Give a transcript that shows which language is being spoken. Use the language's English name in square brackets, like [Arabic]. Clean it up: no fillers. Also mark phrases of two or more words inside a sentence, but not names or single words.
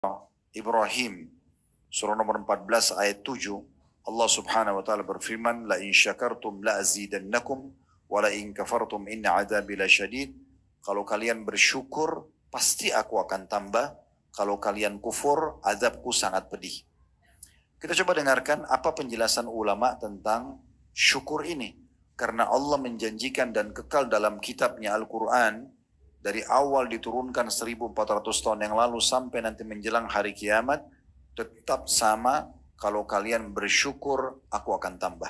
[Indonesian] Ibrahim, surah nomor 14 ayat 7, Allah [Arabic] سبحانه وتعالى [Indonesian] berfirman, [Arabic] لئن شكرتم لأزيدنكم ولئن كفرتم إن عذابي لشديد. [Indonesian] Kalau kalian bersyukur, pasti aku akan tambah. Kalau kalian kufur, azabku sangat pedih. Kita coba dengarkan apa penjelasan ulama tentang syukur ini. Karena Allah menjanjikan dan kekal dalam kitabnya Al-Quran, dari awal diturunkan 1400 tahun yang lalu sampai nanti menjelang hari kiamat, tetap sama, kalau kalian bersyukur, aku akan tambah.